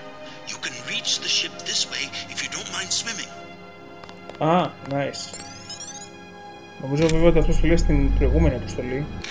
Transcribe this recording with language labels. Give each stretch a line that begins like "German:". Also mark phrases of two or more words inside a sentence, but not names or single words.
English: You can reach the ship this way if you don't mind swimming.
Greek: Α, nice. Νομίζω βέβαια ότι αυτό το λέει στην προηγούμενη αποστολή.